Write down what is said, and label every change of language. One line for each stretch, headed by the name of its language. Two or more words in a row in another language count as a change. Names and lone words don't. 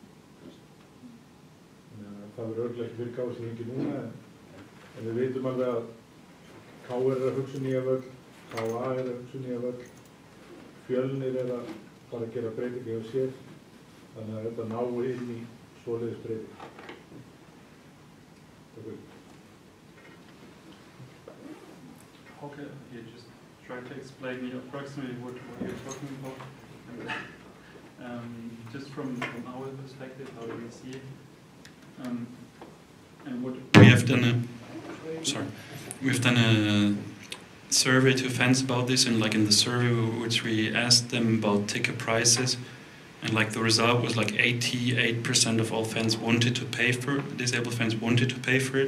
Icelandic: Það verður örugglega ekki fyrir KSÍ ekki núna, en við veitum alveg að KR er að hugsa nýja völl, KA er að hugsa nýja völl, Fjölnir er að fara að gera breytingi á sér, þannig að þetta nái inn í svoleiðis breyting.
English: Okay, you just try to explain approximately what you're talking about. Just from our perspective, how do we see it? And what we have done we've done a survey to fans about this, and like in the survey which we asked them about ticket prices, and like the result was like 88% of all fans wanted to pay for it, disabled fans wanted to pay for it.